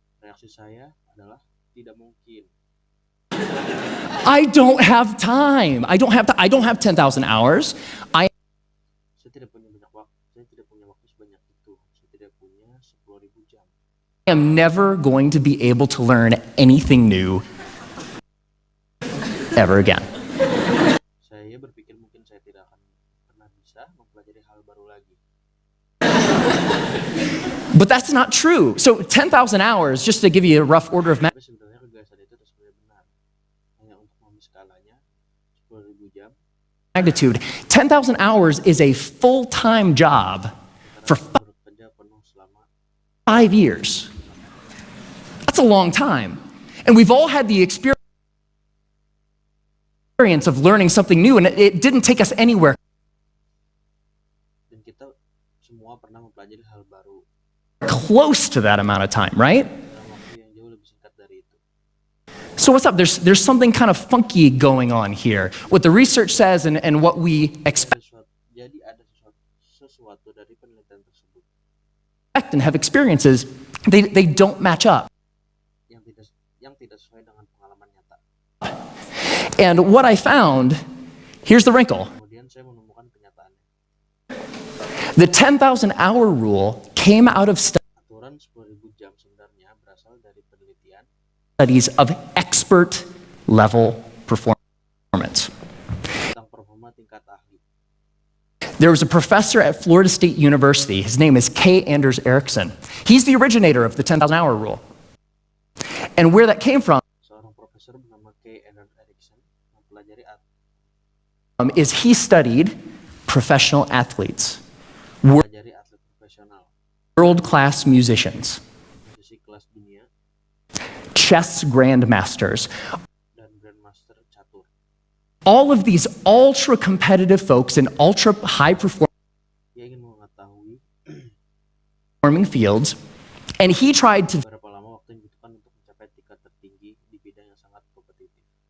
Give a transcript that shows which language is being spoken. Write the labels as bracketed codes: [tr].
[id] Reaksi saya adalah tidak mungkin. [en] I don't have time. I don't have 10,000 hours. [id] Saya tidak punya banyak waktu. Saya tidak punya waktu sebanyak itu. Saya tidak punya 10.000 jam. [en] I am never going to be able to learn anything new ever again. [id] Saya berpikir mungkin saya tidak akan pernah bisa mempelajari hal baru lagi. [en] But that's not true. So 10,000 hours, just to give you a rough order of [id] Tapi sebenarnya gagasan itu sebenarnya benar. Hanya untuk memahami skalanya, 10.000 jam. [en] magnitude, 10,000 hours is a full-time job for [id] Kita bekerja penuh selama [en] 5 years. That's a long time. And we've all had the experience of learning something new, and it didn't take us anywhere [id] dan kita semua pernah mempelajari hal baru [en] close to that amount of time, right? [id] dalam waktu yang jauh lebih singkat dari itu. [en] So what's up? There's something kind of funky going on here. What the research says and what we expect [id] Jadi ada sesuatu dari penelitian tersebut [en] and have experiences, they don't match up. [id] yang tidak sesuai dengan pengalaman nyata. [en] And what I found, here's the wrinkle. [id] Kemudian saya menemukan kenyataannya. [en] The 10,000 hour rule came out of [id] Aturan 10.000 jam sebenarnya berasal dari penelitian [en] studies of expert level performance. [id] tentang performa tingkat ahli. [en] There was a professor at Florida State University. His name is K. Anders Ericsson. He's the originator of the 10,000 hour rule. And where that came from [id] Seorang profesor bernama K. Anders Ericsson mempelajari [en] is he studied professional athletes, [id] atlet profesional, [en] world-class musicians, [id] musisi kelas dunia, [en] chess grandmasters. [id] dan grandmaster catur. [en] All of these ultra-competitive folks in ultra-high [id] Dia ingin mengetahui [en] performing fields, and he tried to [id] berapa lama waktu yang dibutuhkan untuk mencapai tingkat tertinggi di bidang yang sangat kompetitif.